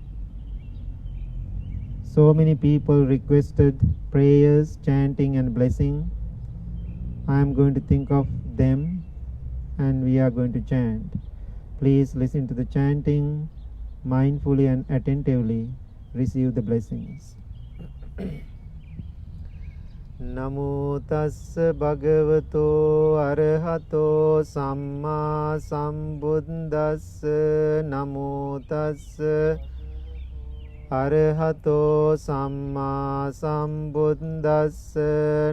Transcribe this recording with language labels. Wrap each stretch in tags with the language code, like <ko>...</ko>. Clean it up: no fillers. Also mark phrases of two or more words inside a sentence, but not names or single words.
<en>So many people requested prayers, chanting and blessing. I am going to think of them and we are going to chant. Please listen to the chanting mindfully and attentively. Receive the blessings.</en> <pi>Namo tassa bhagavato arahato samma sambuddhassa. Namo tassa arahato samma sambuddhassa.</pi>